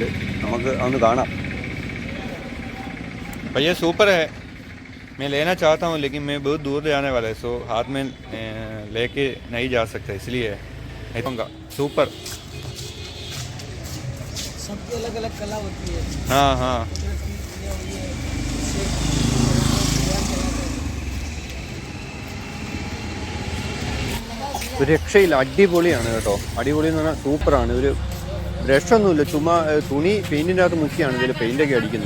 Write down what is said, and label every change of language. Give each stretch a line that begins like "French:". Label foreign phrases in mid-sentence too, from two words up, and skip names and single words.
Malayalam: നമുക്ക് അതൊന്ന് കാണാം.
Hindi: भैया सुपर है, मैं लेना चाहता हूँ लेकिन मैं बहुत दूर जाने वाला है, सो हाथ में लेके नहीं जा सकता, इसलिए सुपर। सबकी अलग अलग कला होती है। हाँ हाँ
Malayalam: ഒരു രക്ഷയില്ല, അടിപൊളിയാണ് കേട്ടോ. അടിപൊളി എന്ന് പറഞ്ഞാൽ സൂപ്പറാണ്. ഒരു ബ്രഷൊന്നുമില്ല, ചുമ്മാ തുണി പെയിൻറ്റിൻ്റെ അകത്ത് മുക്കിയാണ് ഇതിൽ പെയിൻ്റൊക്കെ അടിക്കുന്നത്.